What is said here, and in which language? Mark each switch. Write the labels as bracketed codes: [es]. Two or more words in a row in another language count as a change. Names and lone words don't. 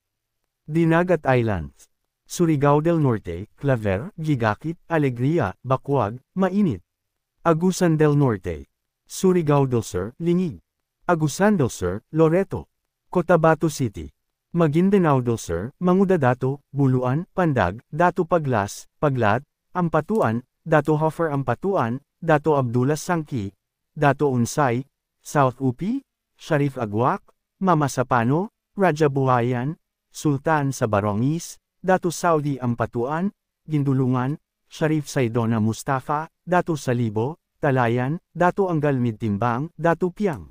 [tl] Dinagat Islands. Surigao del Norte, Claver, Gigakit, Alegria, Bacuag, Mainit. Agusan del Norte. Surigao del Sur, Lingig. Agusan del Sur, Loreto. Cotabato City. Maguindanao del Sur, Mangudadato, Buluan, Pandag, Dato Paglas, Paglat, Ampatuan, Dato Hofer Ampatuan, Dato Abdullah Sangki, Dato Unsay, South Upi, Sharif Agwak, Mama Sapano, Raja Buhayan, Sultan sa Barongis, Dato Saudi Ampatuan, Gindulungan, Sharif Saidona Mustafa, Dato Salibo, Talayan, Dato Anggal Midtimbang, Dato Piang.